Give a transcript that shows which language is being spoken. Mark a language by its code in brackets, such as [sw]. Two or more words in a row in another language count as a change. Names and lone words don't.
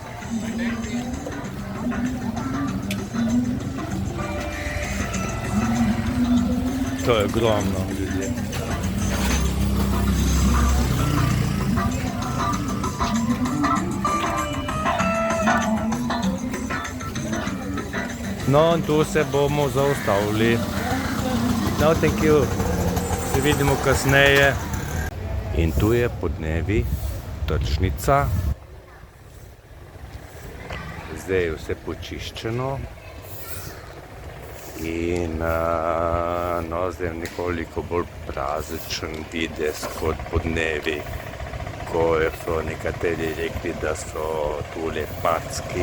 [sl] To je ogromno ljudje. No, tu se bomo zaustavili. [en] No, thank you. [sl] Se vidimo kasneje. In tu je podnevi tržnica. Zdaj je vse počiščeno. In no, zdaj je nekoliko bolj prazničen videz kot podnevi, ko so nekateri rekli, da so tule packi.